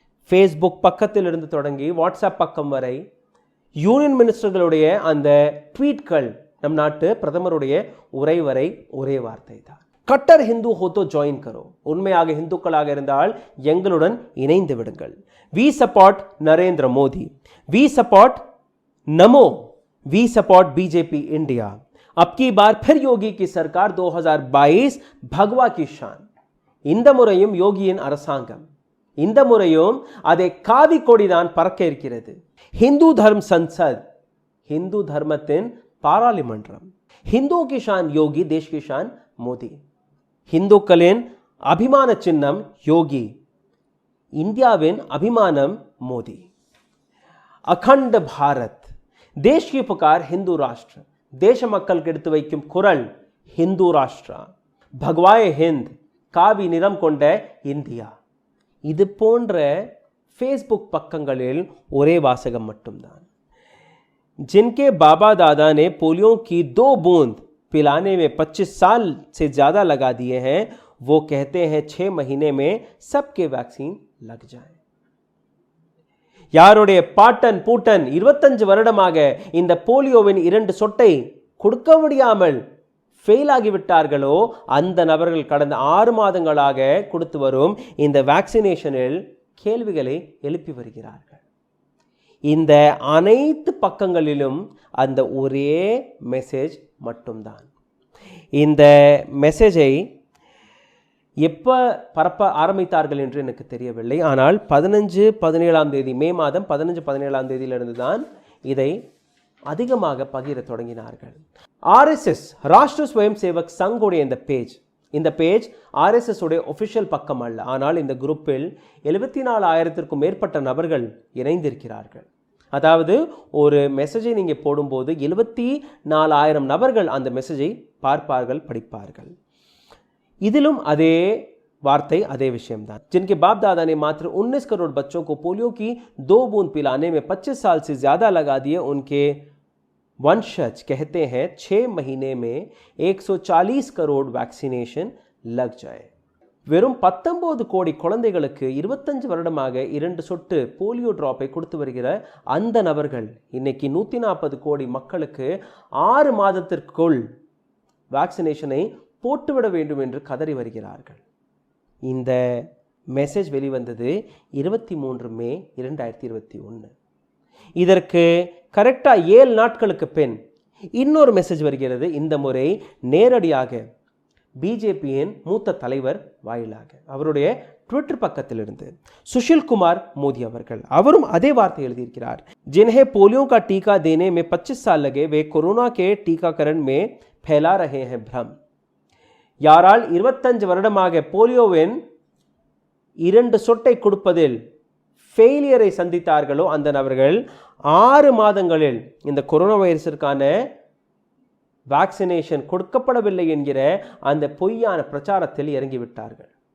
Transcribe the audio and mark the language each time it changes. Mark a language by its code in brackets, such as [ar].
[ta] Facebook பக்கத்தில் இருந்து தொடங்கி வாட்ஸ்அப் பக்கம் வரை யூனியன் மினிஸ்டர்களுடைய அந்த ட்வீட்கள், நம் நாட்டு பிரதமருடைய உரை வரை ஒரே வார்த்தை தான். [hi] கட்டர் ஹிந்து ஹோத்தோ ஜாயின் கரோ. [ta] உண்மையாக இந்துக்களாக இருந்தால் எங்களுடன் இணைந்து விடுங்கள். [en] We support Narendra Modi, we support NaMo, we support BJP India. [hi] अब की बार फिर योगी की सरकार 2022 भगवा की शान. [ta] இந்த முறையும் யோகியின் அரசாங்கம், இந்த முறையும் அதை காவி கொடிதான் பறக்க இருக்கிறது. ஹிந்து தர்ம சன்சத், ஹிந்து தர்மத்தின் பாராளுமன்றம். [hi] ஹிந்து की शान योगी, देश की शान मोदी. [ta] இந்துக்களின் அபிமான சின்னம் யோகி, இந்தியாவின் அபிமானம் மோடி. [hi] அகண்ட பாரத், देश की पुकार हिंदू राष्ट्र. [ta] தேச மக்களுக்கு எடுத்து வைக்கும் குரல் ஹிந்து ராஷ்டிரா. [hi] பகவாய் ஹிந்த், [ta] காவி நிறம் கொண்ட இந்தியா. இது போன்ற ஃபேஸ்புக் பக்கங்களில் ஒரே வாசகம் மட்டும்தான். [hi] जिनके बाबा दादा ने पोलियो की 2 बूंद पिलाने में 25 साल से ज़्यादा लगा दिए हैं, वो कहते हैं 6 महीने में सबके वैक्सीन लग जाए. [ta] யாருடைய பாட்டன் பூட்டன் 25 வருடமாக இந்த போலியோவின் 2 சொட்டை கொடுக்க முடியாமல் ஃபெயில் ஆகிவிட்டார்களோ, அந்த நபர்கள் கடந்த 6 மாதங்களாக கொடுத்து வரும் இந்த வேக்சினேஷனில் கேள்விகளை எழுப்பி வருகிறார்கள். இந்த அனைத்து பக்கங்களிலும் அந்த ஒரே மெசேஜ் மட்டும்தான். இந்த மெசேஜை எப்போ பரப்ப ஆரம்பித்தார்கள் என்று எனக்கு தெரியவில்லை. ஆனால் 15-17ஆம் தேதி, மே மாதம் 15-17ஆம் தேதியிலிருந்து தான் இதை அதிகமாக பகிர தொடங்கினார்கள். RSS ராஷ்டிர ஸ்வயம் சேவக் சங்கோடைய இந்த பேஜ் RSS உடைய ஒஃபிஷியல் பக்கம் அல்ல. ஆனால் இந்த குரூப்பில் 74,000க்கும் மேற்பட்ட நபர்கள் இணைந்திருக்கிறார்கள். அதாவது ஒரு மெசேஜை நீங்கள் போடும்போது 74,000 நபர்கள் அந்த மெசேஜை பார்ப்பார்கள், படிப்பார்கள். इदिलुम अदे वार्ते अदे विषयमदान [hi] जिनके बाप दादा ने मात्र 19 करोड़ बच्चों को पोलियो की 2 बूंद पिलाने में 25 साल से ज्यादा लगा दिए, उनके वंशज कहते हैं 6 महीने में 140 करोड़ वैक्सीनेशन लग जाए. [ta] வெறும் 19 கோடி குழந்தைகளுக்கு 25 வருடமாக 2 சொட்டு போலியோ டிராப்பை கொடுத்து வருகிற அந்த நபர்கள் இன்னைக்கு 140 கோடி மக்களுக்கு 6 மாதத்திற்குள் வேக்சினேஷனை போட்டுவிட வேண்டும் என்று கதறி வருகிறார்கள். இந்த மெசேஜ் வெளிவந்தது 23 மே 2021. இதற்கு கரெக்டாக 7 நாட்களுக்கு பின் இன்னொரு மெசேஜ் வருகிறது. இந்த முறை நேரடியாக பிஜேபியின் மூத்த தலைவர் வாயிலாக அவருடைய ட்விட்டர் பக்கத்திலிருந்து சுஷில் குமார் மோடி அவரும் அதே வார்த்தை எழுதியிருக்கிறார். [hi] जिन्हें पोलियो का टीका देने में 25 साल लगे वे कोरोना के टीकाकरण में फैला रहे हैं भ्रम. [ta] யாரால் 25 வருடமாக போலியோவின் 2 சொட்டை கொடுப்பதில் ஃபெயிலியரை சந்தித்தார்களோ அந்த நபர்கள் 6 மாதங்களில் இந்த கொரோனா வைரஸிற்கான வேக்சினேஷன் கொடுக்கப்படவில்லை என்கிற அந்த பொய்யான பிரச்சாரத்தில் இறங்கிவிட்டார்கள்.